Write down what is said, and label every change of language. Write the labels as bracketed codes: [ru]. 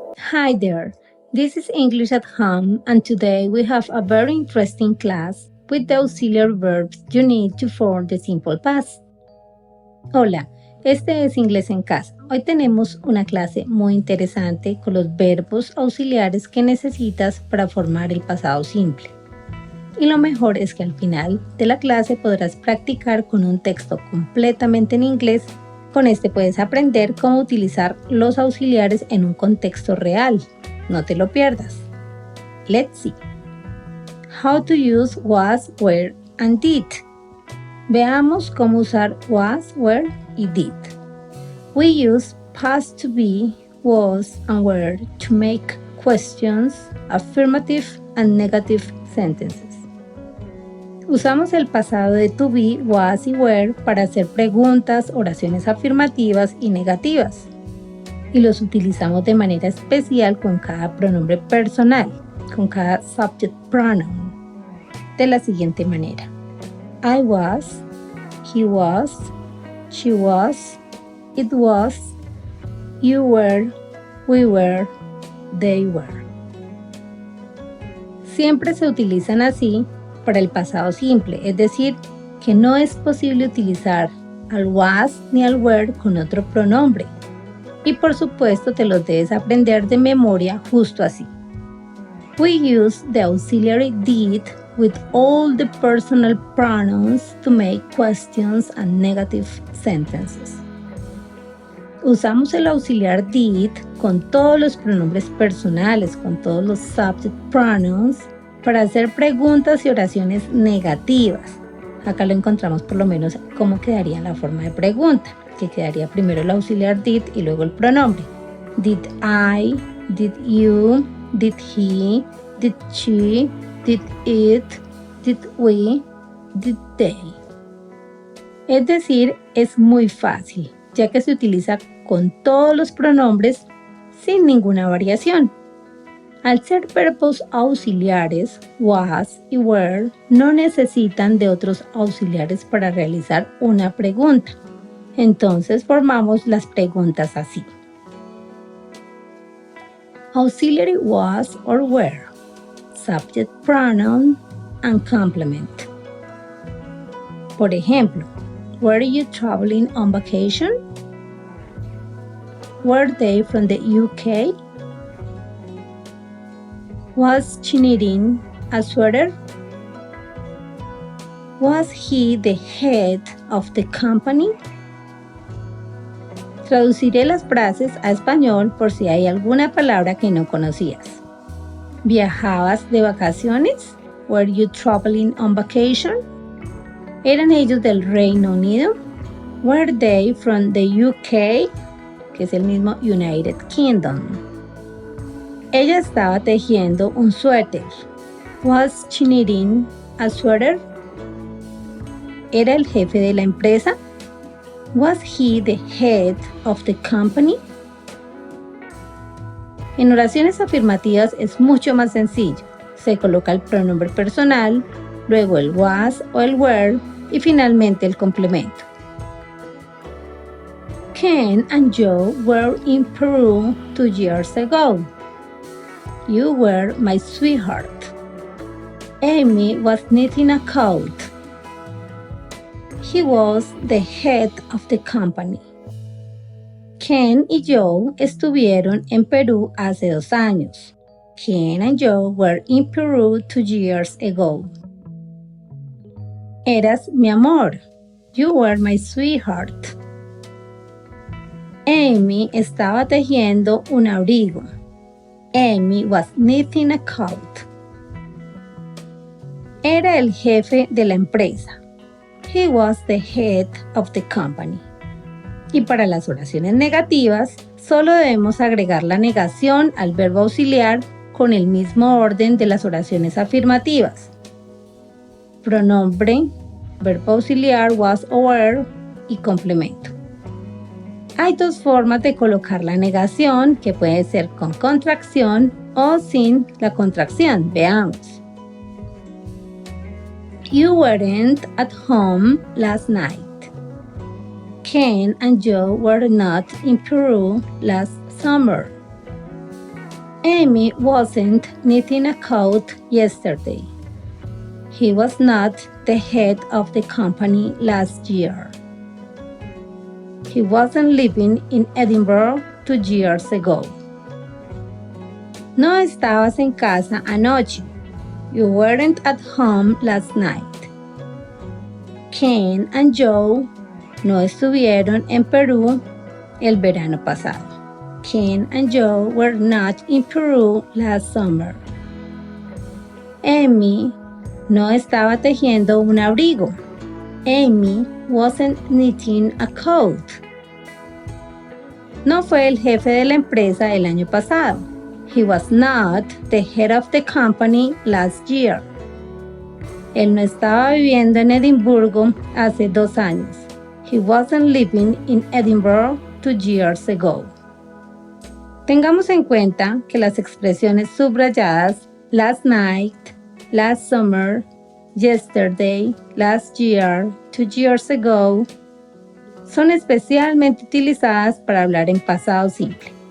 [en] Hi there, this is English at Home, and today we have a very interesting class with the auxiliary verbs you need to form the simple past. [es] Hola, este es Inglés en Casa. Hoy tenemos una clase muy interesante con los verbos auxiliares que necesitas para formar el pasado simple. Y lo mejor es que al final de la clase podrás practicar con un texto completamente en inglés. Con este puedes aprender cómo utilizar los auxiliares en un contexto real. No te lo pierdas. [en] Let's see. How to use was, were, and did. [es] Veamos cómo usar was, were y did. [en] We use past to be, was, and were to make questions, affirmative and negative sentences. [es] Usamos el pasado de to be, was y were para hacer preguntas, oraciones afirmativas y negativas. Y los utilizamos de manera especial con cada pronombre personal, con cada subject pronoun, de la siguiente manera. [en] I was, he was, she was, it was, you were, we were, they were. [es] Siempre se utilizan así para el pasado simple, es decir, que no es posible utilizar al was ni al were con otro pronombre. Y por supuesto te los debes aprender de memoria justo así. [en] We use the auxiliary did with all the personal pronouns to make questions and negative sentences. [es] Usamos el auxiliar did con todos los pronombres personales, con todos los subject pronouns, para hacer preguntas y oraciones negativas. Acá lo encontramos por lo menos cómo quedaría la forma de pregunta, que quedaría primero el auxiliar did y luego el pronombre. [en] Did I, did you, did he, did she, did it, did we, did they. [es] Es decir, es muy fácil, ya que se utiliza con todos los pronombres sin ninguna variación. Al ser verbos auxiliares, was y were no necesitan de otros auxiliares para realizar una pregunta. Entonces formamos las preguntas así. [en] Auxiliary was or were, subject pronoun and complement. [es] Por ejemplo, [en] were you traveling on vacation? Were they from the UK? Was she knitting a sweater? Was he the head of the company? [es] Traduciré las frases a español por si hay alguna palabra que no conocías. ¿Viajabas de vacaciones? [en] Were you traveling on vacation? [es] ¿Eran ellos del Reino Unido? [en] Were they from the UK? [es] Que es el mismo United Kingdom. Ella estaba tejiendo un suéter. [en] Was she knitting a sweater? [es] ¿Era el jefe de la empresa? [en] Was he the head of the company? [es] En oraciones afirmativas es mucho más sencillo. Se coloca el pronombre personal, luego el was o el were y finalmente el complemento. [en] Ken and Joe were in Peru 2 years ago. You were my sweetheart. Amy was knitting a coat. He was the head of the company. [es] Ken y Joe estuvieron en Perú hace 2 años. [en] Ken and Joe were in Peru 2 years ago. [es] Eras mi amor. [en] You were my sweetheart. [es] Amy estaba tejiendo un abrigo. [en] Amy was knitting a coat. [es] Era el jefe de la empresa. [en] He was the head of the company. [es] Y para las oraciones negativas, solo debemos agregar la negación al verbo auxiliar con el mismo orden de las oraciones afirmativas. Pronombre, verbo auxiliar was o were y complemento. Hay 2 formas de colocar la negación, que puede ser con contracción o sin la contracción. Veamos. [en] You weren't at home last night. Ken and Joe were not in Peru last summer. Amy wasn't knitting a coat yesterday. He was not the head of the company last year. He wasn't living in Edinburgh 2 years ago. [es] No estabas en casa anoche. [en] You weren't at home last night. [es] Ken and Joe no estuvieron en Perú el verano pasado. [en] Ken and Joe were not in Peru last summer. [es] Amy no estaba tejiendo un abrigo. [en] Amy wasn't knitting a coat. [es] No fue el jefe de la empresa el año pasado. [en] He was not the head of the company last year. [es] Él no estaba viviendo en Edimburgo hace 2 años. [en] He wasn't living in Edinburgh 2 years ago. [es] Tengamos en cuenta que las expresiones subrayadas [en] last night, last summer, yesterday, last year, 2 years ago [es] son especialmente utilizadas para hablar en pasado simple.